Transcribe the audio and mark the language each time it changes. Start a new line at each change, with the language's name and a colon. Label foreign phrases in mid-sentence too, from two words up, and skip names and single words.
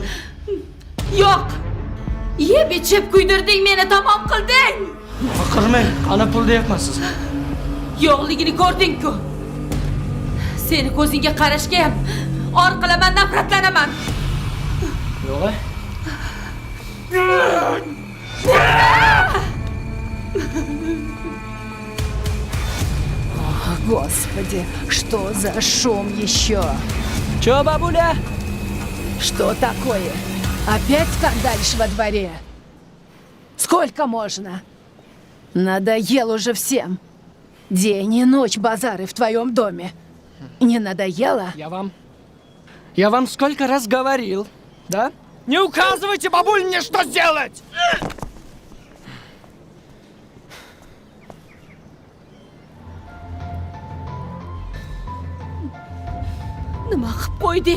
Uzbek: Yo'q. Yeb ichib kuydirding meni, tamom qilding. Baqirmang, qani pul deyapman sizga. Yo'qligini ko'rding-ku. Seni ko'zingga qarashga ham or qilaman, nafratlanaman. Yo'q.
Russian: Господи, что за шум еще? Чё, бабуля? Что такое? Опять скандалишь во дворе? Сколько можно? Надоел уже всем. День и ночь базары в твоем доме. Не надоело? Я вам сколько раз говорил, да? Не указывайте, бабуль, мне что сделать!
Uzbek: Nima qilib qo'yding?